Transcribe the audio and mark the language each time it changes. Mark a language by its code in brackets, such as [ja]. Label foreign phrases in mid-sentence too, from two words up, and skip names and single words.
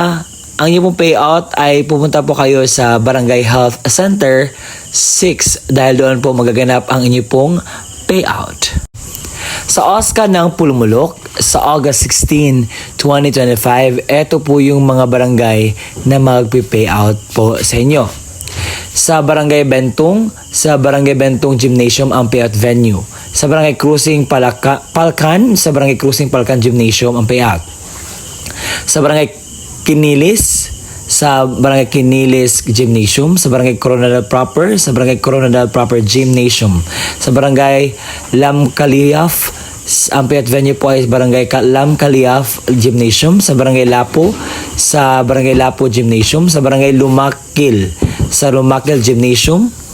[tl] Sa Ang inyong pong payout ay pupunta po kayo sa Barangay Health Center 6 dahil doon po magaganap ang inyong pong payout. Sa OSCA ng Pulmulok, sa August 16, 2025, ito po yung mga barangay na magpi-payout po sa inyo. Sa Barangay Bentong Gymnasium ang payout venue. Sa Barangay Cruising Palcan, sa Barangay Cruising Palcan Gymnasium ang payout. Sa Barangay Kinilis Gymnasium, sa Barangay Coronadal Proper, sa Barangay Coronadal Proper Gymnasium, sa Barangay Lam Caliaf, ang payout venue po ay Barangay Lam Caliaf Gymnasium, sa Barangay Lapo Gymnasium, sa Barangay Lumakil, sa Lumakil Gymnasium.